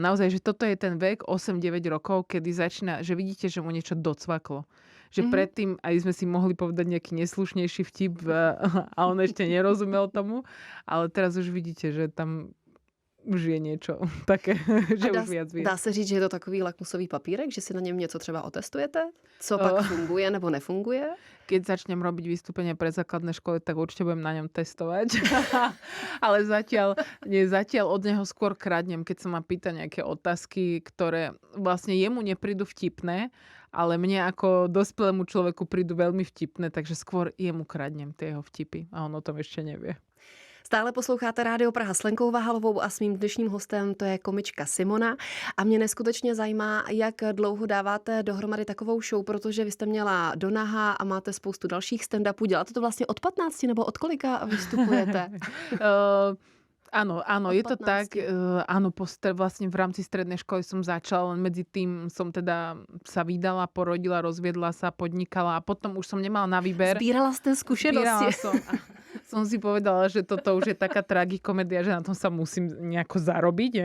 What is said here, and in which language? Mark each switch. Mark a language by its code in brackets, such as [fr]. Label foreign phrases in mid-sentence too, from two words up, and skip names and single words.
[sk] Naozaj, že toto je ten vek 8-9 rokov, kedy začína, že vidíte, že mu niečo docvaklo. Že predtým aj sme si mohli povedať nejaký neslušnejší vtip a on ešte nerozumel tomu, ale teraz už vidíte, že tam už je niečo také, že už viac vie. [cs] Dá se říct, že je to takový lakmusový papírek, že si na něm něco třeba otestujete? Co pak funguje nebo nefunguje? [sk] Keď začnem robiť vystúpenie pre základné školy, tak určite budem na ňom testovať. Ale zatiaľ od neho skôr kradnem, keď sa ma pýta nejaké otázky, ktoré vlastne jemu neprídu vtipné, ale mne ako dospelému človeku prídu veľmi vtipné, takže skôr jemu kradnem tie jeho vtipy a on o tom ešte nevie. [cs] Stále posloucháte Rádio Praha s Lenkou Vahalovou a s mým dnešním hostem to je komička Simona. A mě neskutečně zajímá, jak dlouho dáváte dohromady takovou show, protože vy jste měla Donaha a máte spoustu dalších stand-upů. Děláte to vlastně od 15 nebo od kolika vystupujete? [sk] Áno, je to tak. Áno, vlastne v rámci strednej školy som začala, len medzi tým som teda sa vydala, porodila, rozviedla sa, podnikala a potom už som nemala na výber. Zbírala ste skúsenosti. Som si povedala, že toto už je taká tragikomédia, že na tom sa musím nejako zarobiť, hej.